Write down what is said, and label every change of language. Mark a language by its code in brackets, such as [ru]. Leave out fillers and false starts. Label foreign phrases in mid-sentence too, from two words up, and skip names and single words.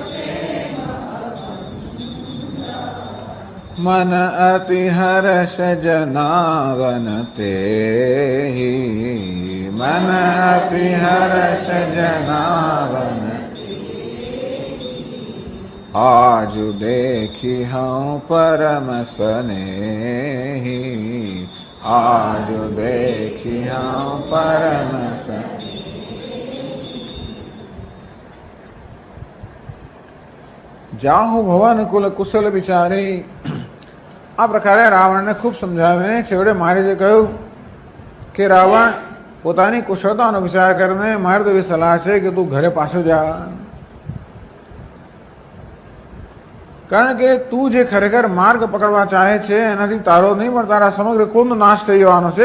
[hi] मन अति हर्ष जनावन तेहि, मन अति हर्ष जनावन, आज देखी हूँ परम स्नेही, आज देखी हूँ परम स्नेही, जाहु भवन कुल कुशल विचारी. [gu] આ પ્રકારે રાવણને ખૂબ સમજાવીને છેવટે મહારાજે કહ્યું કે રાવણ પોતાની કુશળતાનો વિચાર કરીને મારી તો એવી સલાહ છે કે તું ઘરે પાછો જા, કારણ કે તું જે ખરેખર માર્ગ પકડવા ચાહે છે એનાથી તારો નહીં પણ તારા સમગ્ર કુળનો નાશ થઈ જવાનો છે.